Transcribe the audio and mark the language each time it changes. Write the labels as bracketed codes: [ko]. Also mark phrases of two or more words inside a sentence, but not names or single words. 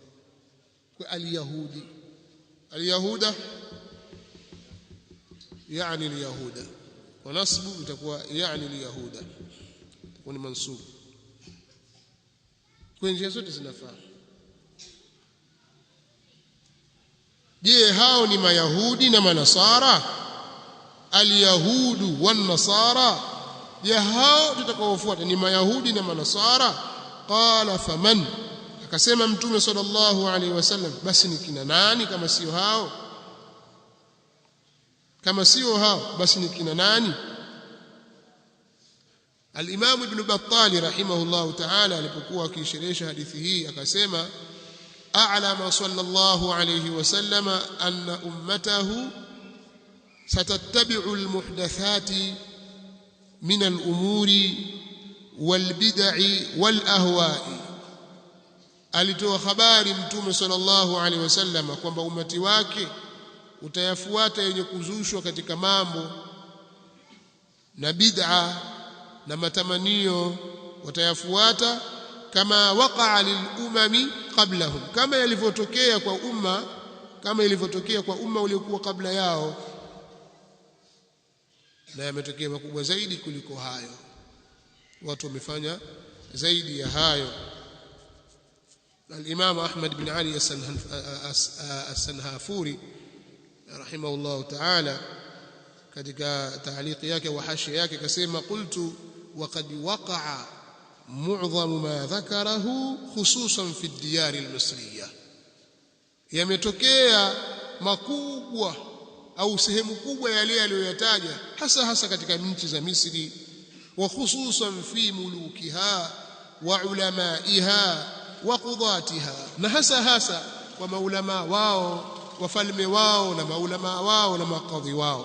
[sw] Kwa al-yahudi, al-yahuda yani al-yahuda, [ar] والنصب [sw] itakuwa yani al-yahuda, itakuwa ni mansub. Kwa njia zote zinafaa. Je, hao ni mayahudi na manasara? [ar] اليهود والنصارى, [sw] je hao tutakaofuata ni mayahudi na manasara? [ar] قال فمن, [sw] akasema mtume [ar] صلى الله عليه وسلم, [sw] basi ni kina nani kama sio hao? Kama sio hao basi ni kina nani? Al-Imam Ibn Battal [ar] رحمه الله تعالى [sw] alipokuwa akisherehesha hadithi hii akasema, [ar] أعلم صلى الله عليه وسلم أن أمته ستتبع المحدثات من الأمور والبدع والأهواء. [sw] Alitoa habari mtume [ar] صلى الله عليه وسلم [sw] kwamba umati wake utayafuata yenye kuzushwa katika mambo na bid'a na matamanio, watayafuata kama [ar] وقع للأمم قبلهم, [sw] kama yalivyotokea kwa umma, kama ilivyotokea kwa umma uliokuwa kabla yao, na yametokea makubwa zaidi kuliko hayo. Watu wamefanya zaidi ya hayo. Al-Imam Ahmad bin Ali as-Sanhafuri [ar] رحمه الله تعالى [sw] katika ta'liqi yake wa hashia yake akasema, [ar] قلت وقد وقع معظم ما ذكره خصوصا في الديار المصرية, [sw] yametokea makubwa au sehemu kubwa yale aliyoyataja hasa katika nchi za Misri, [ar] وخصوصا في ملوكها وعلمائها وقضاتها, [sw] na hasa kwa maulama wao, wafalme wao na maulama wao na makadhi wao.